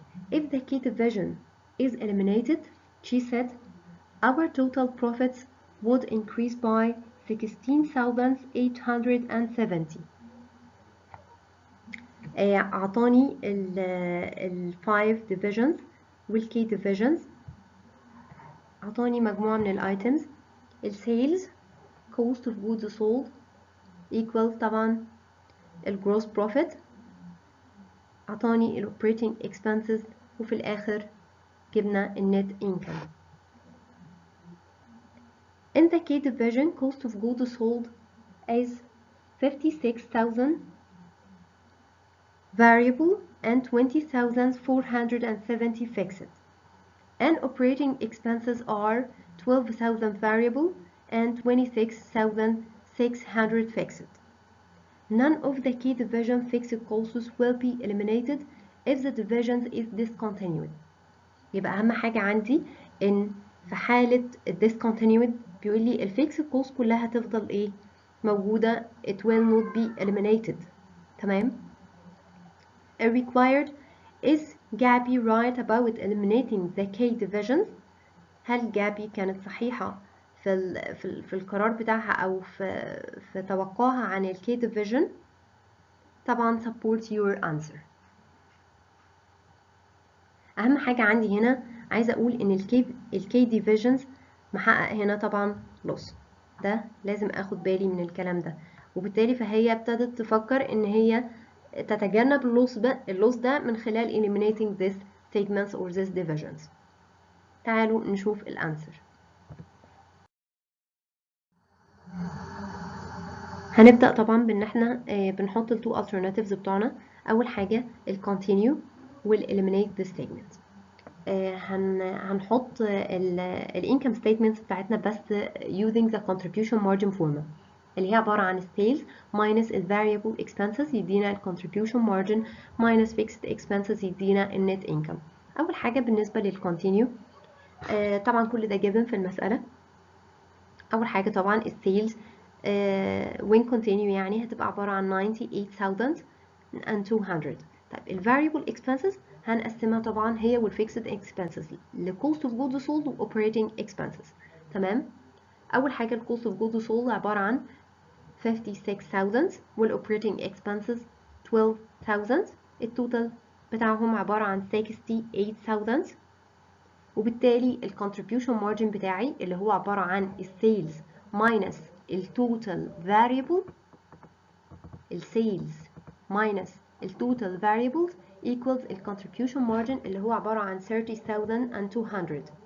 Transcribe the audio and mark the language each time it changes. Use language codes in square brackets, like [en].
[en] If the key division is eliminated, she said, our total profits would increase by 16,870. [ar] أعطاني ال 5 divisions وال key divisions. أعطاني مجموعة من ال items. [en] ال sales cost of goods sold equals طبعا ال gross profit. [ar] أعطاني ال operating expenses وفي الآخر جبنا ال net income. [en] In the key division, cost of goods sold is 56,000 variable and 20,470 fixed. And operating expenses are 12,000 variable and 26,600 fixed. None of the key division fixed costs will be eliminated if the division is discontinued. [ar] يبقى أهم حاجة عندي إن في حالة discontinued بيقول لي الفيكسد كوست [en] كلها تفضل [ar] إيه؟ موجودة. [en] it will not be eliminated. تمام؟ required is Gabby right about eliminating the key divisions؟ [ar] هل جابي كانت صحيحة في القرار بتاعها أو في توقعها عن ال key division؟ طبعا [en] support your answer. [ar] أهم حاجة عندي هنا عايزة أقول إن ال key divisions محقق هنا طبعا loss. ده لازم أخد بالي من الكلام ده، وبالتالي فهي ابتدت تفكر إن هي تتجنب اللوس ده من خلال [en] eliminating this segments or this divisions. [ar] تعالوا نشوف الانسر. هنبدأ طبعا بان احنا بنحط التو alternatives بتوعنا. اول حاجة ال continue وال eliminate this segment. هنحط ال income statements بتاعتنا بس [en] using the contribution margin formula [ar] اللي هي عبارة عن sales minus ال variable expenses يدينا ال contribution margin minus fixed expenses يدينا ال net income. أول حاجة بالنسبة لل continue طبعا كل ده given في المسألة. أول حاجة طبعا ال sales when continue يعني هتبقى عبارة عن 98,200. طيب ال variable expenses هنقسمها طبعا هي وال fixed expenses ل cost of goods sold و operating expenses. تمام. أول حاجة ال cost of goods sold عبارة عن 56,000 وال operating expenses 12,000. التوتال بتاعهم عبارة عن 68,000. وبالتالي ال contribution margin بتاعي اللي هو عبارة عن ال sales minus ال total variable ال sales minus ال total variables equals ال contribution margin اللي هو عبارة عن 30,200.